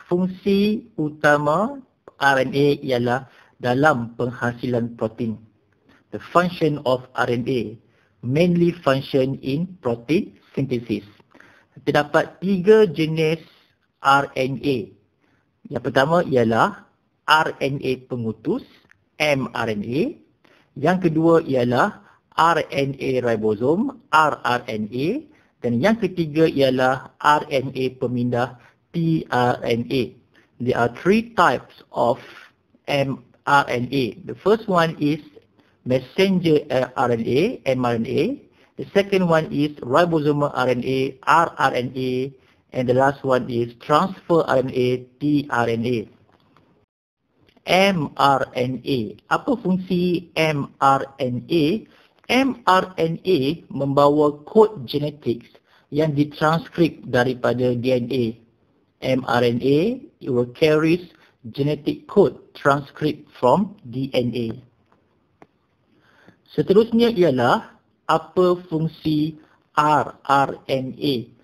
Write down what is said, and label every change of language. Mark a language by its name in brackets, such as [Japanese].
[Malay] Fungsi utama RNA ialah dalam penghasilan protein. [English] The function of RNA mainly function in protein synthesis. [Malay] Terdapat 3 jenis RNA. Yang pertama ialah RNA pengutus, mRNA. Yang kedua ialah RNA ribosom, rRNA. Dan yang ketiga ialah RNA pemindah, tRNA. [English] There are 3 types of mRNA. The first one is messenger RNA, mRNA. The second one is ribosomal RNA, rRNA. And the last one is transfer RNA, tRNA. [Malay] mRNA. Apa fungsi mRNA? mRNA membawa kod genetik yang ditranskrip daripada DNA. [English] mRNA, it will carries genetic code transcript from DNA. [Malay] Seterusnya ialah apa fungsi rRNA.